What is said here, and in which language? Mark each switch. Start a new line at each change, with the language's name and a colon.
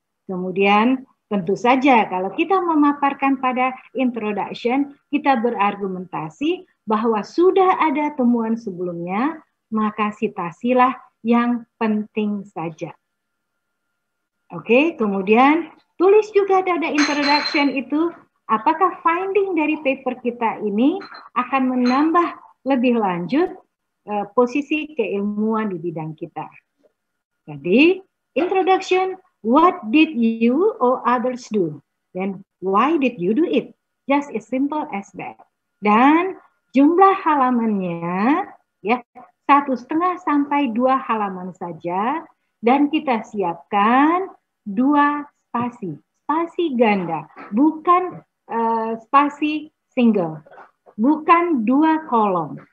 Indonesian: Kemudian tentu saja kalau kita memaparkan pada introduction, kita berargumentasi bahwa sudah ada temuan sebelumnya, maka citasilah yang penting saja. Oke, kemudian tulis juga pada introduction itu, apakah finding dari paper kita ini akan menambah lebih lanjut posisi keilmuan di bidang kita.
English: Jadi, introduction, what did you or others do? Then why did you do it? Just as simple as that.
Indonesian: Dan jumlah halamannya ya 1,5 sampai 2 halaman saja, dan kita siapkan 2 spasi, spasi ganda, bukan spasi single, bukan 2 kolom.